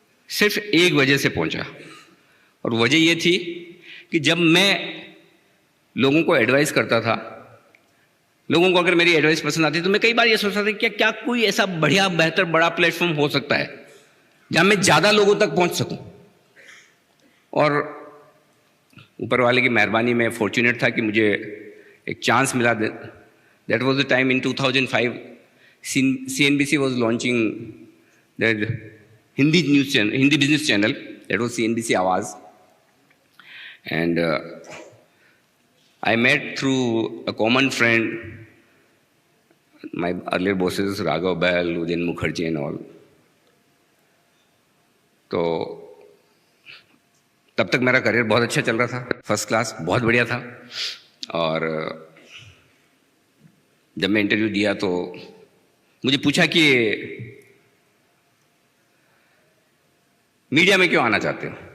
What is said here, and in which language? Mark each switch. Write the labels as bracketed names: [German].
[Hindi] सिर्फ एक वजह से पहुंचा, और वजह ये थी कि जब मैं लोगों को एडवाइस करता था, लोगों को अगर मेरी एडवाइस पसंद आती तो मैं कई बार ये सोचता था कि क्या कोई ऐसा बढ़िया, बेहतर, बड़ा प्लेटफॉर्म हो सकता है जहां मैं ज़्यादा लोगों तक पहुंच सकूं। और ऊपर वाले की मेहरबानी में फॉर्चुनेट था कि मुझे एक चांस मिला। [English] That was the time in 2005 CNBC was launching the Hindi news channel, Hindi business channel, that was CNBC Awaaz. And I met through a common friend, my earlier bosses, Raghav Bahl, Udin Mukherjee and all. [Hindi] तो तब तक मेरा career बहुत अच्छा चल रहा था, first class, बहुत बढ़िया था। और जब मैं इंटरव्यू दिया तो मुझे पूछा कि मीडिया में क्यों आना चाहते हो।